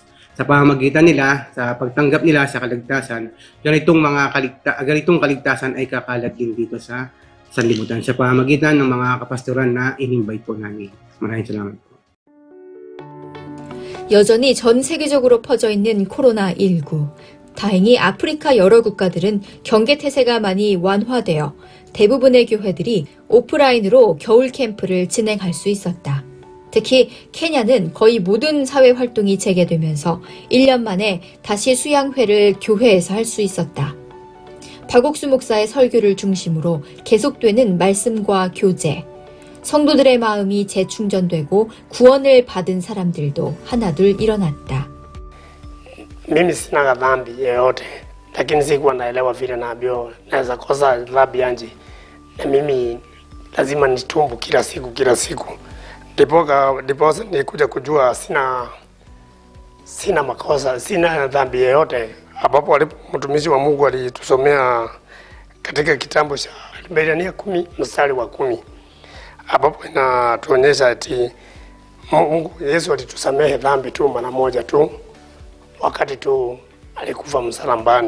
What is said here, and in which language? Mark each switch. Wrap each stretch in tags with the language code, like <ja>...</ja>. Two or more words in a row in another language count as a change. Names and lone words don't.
<tl>Sa pamamagitan nila, sa pagtanggap nila sa kaligtasan, ganitong kaligtasan ay kakalat din dito sa sanlibutan sa pamamagitan ng mga kapastoran na in-invite po namin. Maraming salamat po.</tl> <ko>여전히 전 세계적으로 퍼져 있는 코로나19. 다행히 아프리카 여러 국가들은 경계 태세가 많이 완화되어 대부분의 교회들이 오프라인으로 겨울 캠프를 진행할 수 있었다. 특히 케냐는 거의 모든 사회 활동이 재개되면서 1년 만에 다시 수양회를 교회에서 할 수 있었다. 박옥수 목사의 설교를 중심으로 계속되는 말씀과 교제, 성도들의 마음이 재충전되고 구원을 받은 사람들도 하나둘 일어났다.</ko> <sw>Mimi sina dhambi yoyote, lakini sikuwa naelewa vile naambiwa naweza kosa dhambi yangu, na mimi lazima nitumbu kila siku Ndiposa nilikuja kujua sina makosa, sina dhambi yoyote, ambapo mtumishi wa Mungu alitusomea katika kitabu cha Ibrania 10 mstari wa 10, ambapo inatuonyesha ati Mungu Yesu alitusamehe dhambi tu mara moja tu wakati tu alikufa msalabani.</sw>